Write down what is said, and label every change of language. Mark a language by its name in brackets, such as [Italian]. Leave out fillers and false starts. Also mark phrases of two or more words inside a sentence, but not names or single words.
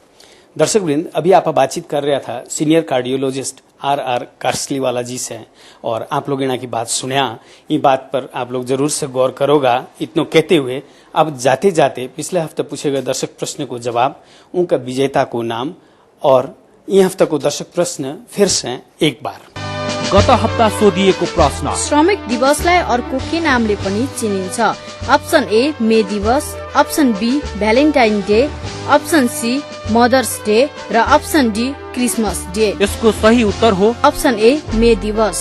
[Hindi] दर्शक वृंद, अभी आप बातचीत कर रहा था [English] senior cardiologist [Hindi] RR कासलीवाला जी से, और आप लोग इना की बात सुनिया, ये बात पर आप लोग जरूर से गौर करोगा। इतनो कहते हुए अब जाते जाते पिछले हफ्ते पूछे गए दर्शक प्रश्न को जवाब, उनका विजेता को नाम, और ये हफ्ता को दर्शक प्रश्न फिर से एक बार। [Nepali] गत हप्ता सोधिएको प्रश्न, श्रमिक दिवसलाई अर्को के नामले पनि चिनिन्छ? [English] Option A [Nepali] मे दिवस, [English] Option B Valentine Day, Option C Mother's Day [Nepali] र [English] Option D Christmas Day. [Nepali] यसको सही उत्तर हो [English] Option A [Nepali] मे दिवस।